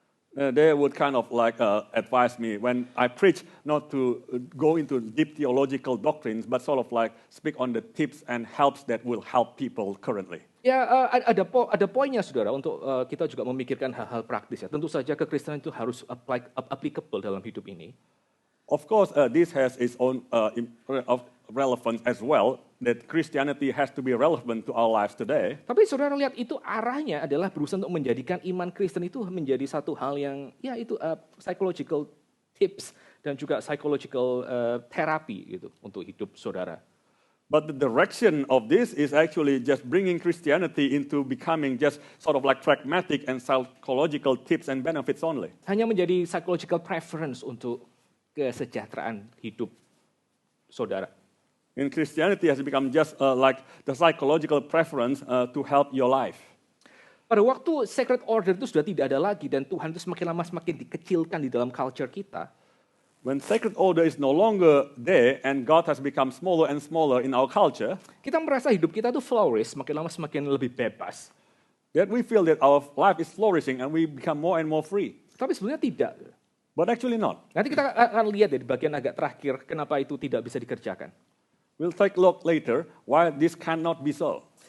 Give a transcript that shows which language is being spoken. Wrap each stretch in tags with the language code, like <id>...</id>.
<en>They would kind of like advise me when I preach not to go into deep theological doctrines, but sort of like speak on the tips and helps that will help people currently.</en> <id>Ya, ada poinnya, saudara, untuk kita juga memikirkan hal-hal praktis. Ya. Tentu saja kekristenan itu harus applicable dalam hidup ini.</id> <en>Of course, this has its own relevance as well, that Christianity has to be relevant to our lives today.</en> <id>Tapi saudara lihat itu arahnya adalah berusaha untuk menjadikan iman Kristen itu menjadi satu hal yang, ya itu</id> <en>psychological tips</en> <id>dan juga</id> <en>psychological therapy</en> <id>gitu untuk hidup saudara.</id> <en>But the direction of this is actually just bringing Christianity into becoming just sort of like pragmatic and psychological tips and benefits only.</en> <id>Hanya menjadi</id> <en>psychological preference</en> <id>untuk kesejahteraan hidup saudara.</id> <en>In Christianity has become just like the psychological preference to help your life.</en> <id>Pada waktu</id> <en>sacred order</en> <id>itu sudah tidak ada lagi dan Tuhan itu semakin lama semakin dikecilkan di dalam culture kita.</id> <en>When sacred order is no longer there and God has become smaller and smaller in our culture,</en> <id>kita merasa hidup kita itu flourish, semakin lama semakin lebih bebas.</id> <en>That we feel that our life is flourishing and we become more and more free.</en> <id>Tapi sebenarnya tidak.</id> <en>But actually not.</en> <id>Nanti kita akan lihat di bagian agak terakhir kenapa itu tidak bisa dikerjakan.</id> <en>We'll take a look later why this cannot be so.</en>